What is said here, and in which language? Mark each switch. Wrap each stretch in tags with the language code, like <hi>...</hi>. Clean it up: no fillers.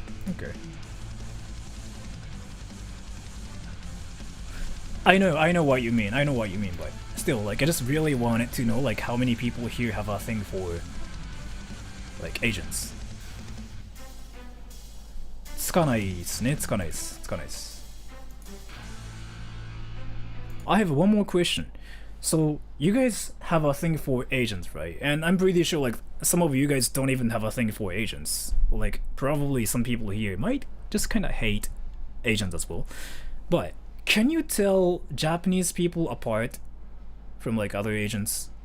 <en>Okay. I know what you mean, but still, like, I just really wanted to know, like, how many people here have a thing for, like, Asians.</en> <ja>つかないっすね、つかないっす。</ja> <en>I have one more question. So, you guys have a thing for Asians, right? And I'm pretty sure, like, some of you guys don't even have a thing for Asians. Like, probably some people here might just kind of hate Asians as well. But, can you tell Japanese people apart from, like, other Asians?</en>